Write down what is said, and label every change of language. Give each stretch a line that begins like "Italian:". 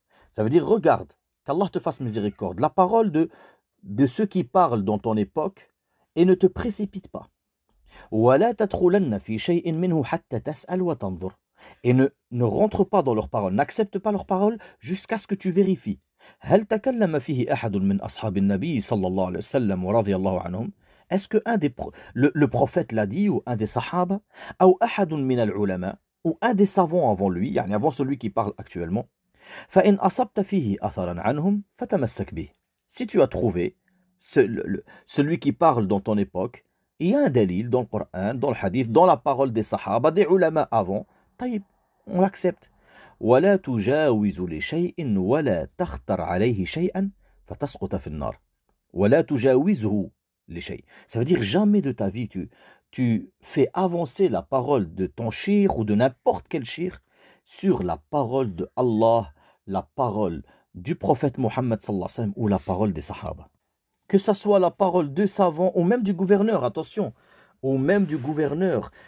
French: Ça veut dire, regarde, qu'Allah te fasse miséricorde, la parole de ceux qui parlent dans ton époque, et ne te précipite pas.
Arabic: Wala tadkhulanna fi shay'in minhu hatta tas'al wa tanzur.
French: Et ne rentre pas dans leurs paroles, n'accepte pas leurs paroles jusqu'à ce que tu vérifies.
Arabic: هل تكلم فيه أحد من أصحاب النبي صلى الله عليه وسلم ورضي الله عنهم.
French: Est-ce que le prophète l'a dit ou un des sahaba, ou
Arabic: أحد من العلماء,
French: ou un des savants avant lui,
Arabic: يعني
French: avant celui qui parle actuellement.
Arabic: فإن أصبت فيه أثرا عنهم فتمسك به.
French: Si tu as trouvé celui qui parle dans ton époque, il y a un dalil dans le Coran, dans le hadith, dans la parole des sahaba, des ulama avant,
Arabic: طيب,
French: on l'accepte.
Arabic: ولا تجاوز لشيء ولا تختر عليه شيئا فتسقط في النار. ولا تجاوزه لشيء.
French: Ça veut dire jamais de ta vie tu fais avancer la parole de ton shir ou de n'importe quel shir sur la parole de Allah, la parole du prophète Mohammed sallallahu alayhi wa sallam ou la parole des sahaba. Que ça soit la parole de savants ou même du gouverneur, attention, ou même du gouverneur.